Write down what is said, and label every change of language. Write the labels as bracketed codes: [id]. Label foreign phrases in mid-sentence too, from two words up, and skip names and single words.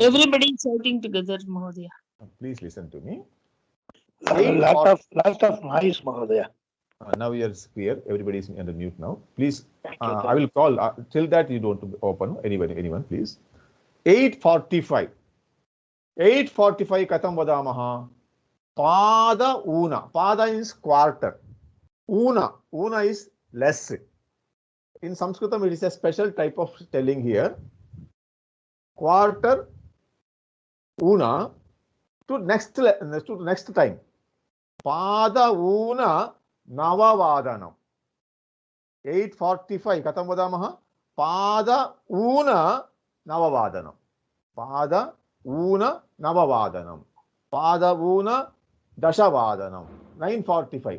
[en] Everybody is shouting together, Mahodaya. Please listen to me. Lot of noise, Mahodaya. Now you are clear. Everybody is under mute now. Please, I will call. Till that you don't open. Anyone, please. 8:45. 8:45 [sa] कथं वदामः? पादोन. [en] Pada is quarter. Una is less. In Sanskritam, it is a special type of telling here. Quarter una to next time. [sa] पादोन नववादनम्. 8:45 कथं वदामः? पादोन नववादनम्. पादोन नववादनम्. पादोन दशवादनम्. 9:45.